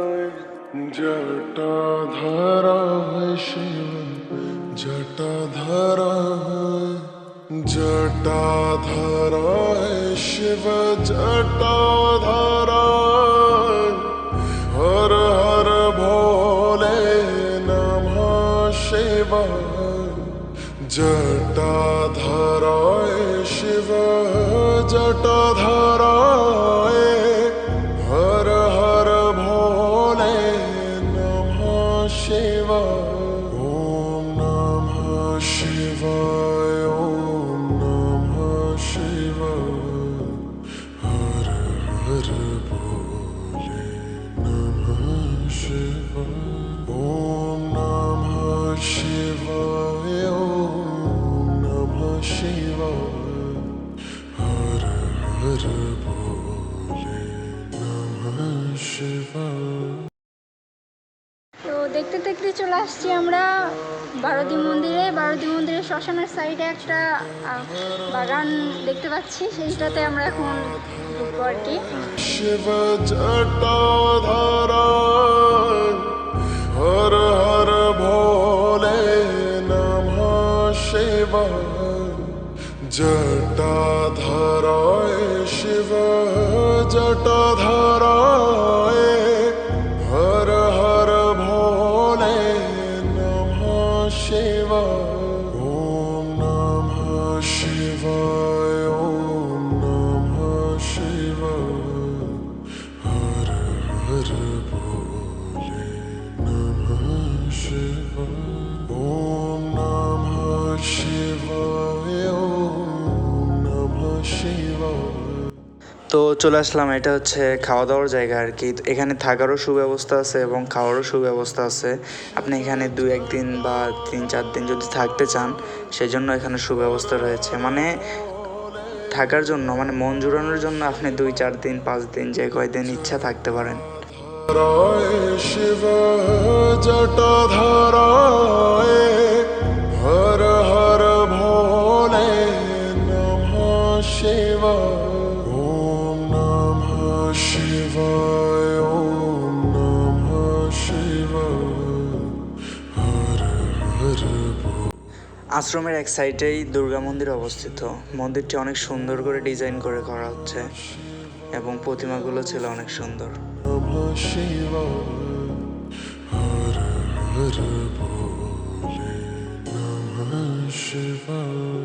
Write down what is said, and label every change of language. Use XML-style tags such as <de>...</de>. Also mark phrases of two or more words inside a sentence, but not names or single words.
<sa>জটাধারা শিব জটাধারা জটাধারা শিব জটাধারা হর হর ভোলে নমঃ শিবায় জটাধারা শিব জটাধারা হর হর ভোলে নমঃ শিবায় ওম নমঃ শিবায় ওম নমঃ শিবায় হর হর ভোলে নমঃ শিবায় ওম নমঃ শিবায় ওম নমঃ শিবায় হর হর ভোলে নমঃ শিবায়।</sa> <bn>তো দেখতে দেখতে চলে আসছি আমরা বারোদি মন্দিরে। বারোদি মন্দিরের শ্মশানের সাইডে একটা বাগান দেখতে পাচ্ছি, সেইটাতে আমরা এখন ঢুকবো আর কি।</bn> <sa>শিব জটাধারা হর হর ভোলে নমঃ শিবায় জটাধারা শিব জটাধারা হর হর ভোলে নমঃ শিবায় ওম নমঃ শিবায় ওম নমঃ শিবায় হর হর ভোলে নমঃ শিবায় ওম নমঃ শিবায় ওম নমঃ Shivaya.</sa> <bn>তো চলে আসলাম, এটা হচ্ছে খাওয়া দাওয়ার জায়গা আর কি। তো এখানে থাকারও সুব্যবস্থা আছে এবং খাওয়ারও সুব্যবস্থা আছে। আপনি এখানে 2-1 দিন বা 3-4 দিন যদি থাকতে চান, সেজন্য এখানে সুব্যবস্থা রয়েছে। মানে থাকার জন্য, মানে মন জুড়ানোর জন্য আপনি 2-4 দিন 5 দিন যে কয়দিন ইচ্ছা থাকতে পারেন।</bn> <sa>धरये शिव जटाधरये हर हर भोले नमः शिवाय. ॐ नमः शिवाय. ॐ नमः शिवाय. हर हर भोले.</sa> <bn>আশ্রমের এক সাইডেই দুর্গা মন্দির অবস্থিত। মন্দিরটি অনেক সুন্দর করে ডিজাইন করে করা হচ্ছে এবং প্রতিমাগুলো ছিল অনেক সুন্দর।</bn> <sa>नमः शिवाय. हर हर भोले नमः शिवाय.</sa>